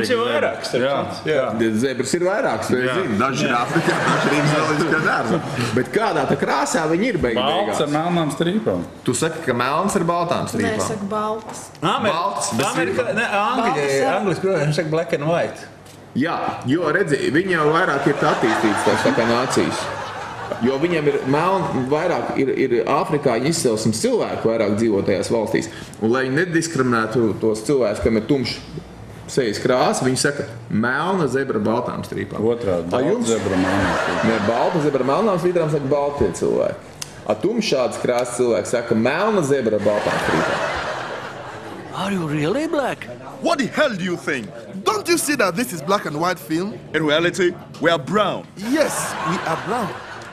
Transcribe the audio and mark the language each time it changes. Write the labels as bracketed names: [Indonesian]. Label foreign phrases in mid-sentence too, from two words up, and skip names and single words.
[Latvian] Viņš ir vairāks. Jā. Zebras ir vairākas, to es zinu. Daži ir Āfrikā, daži ir zooloģiskā dārza. Bet kādā tā krāsā viņi ir beigās? Balts ar melnām strīpām. Tu saki, ka melns ar baltām strīpām? Nē, es saku baltas. Angliski, protams, saka [English] black and white. [Latvian] Jā, jo redzi, viņi jau vairāk ir attīstīts tās tā kā nācijas. Jo viņam ir vairāk ir Āfrikā izcelsmes cilvēku vairāk dzīvo tajās valstīs. Un, lai viņi nediskriminētu tos cilvēkus, kam ir tumša sejas krāsa, viņi saka melna zebra baltām strīpām. Otrādi, balta zebra melnām strīpām. Ne, balta zebra melnām strīpām saka baltie cilvēki. A tumšādas krāsas cilvēki saka melna zebra baltām strīpām. [English] Are you really black? What the hell do you think? Don't you see that this is black and white film? In reality, we are brown. Yes, we are brown.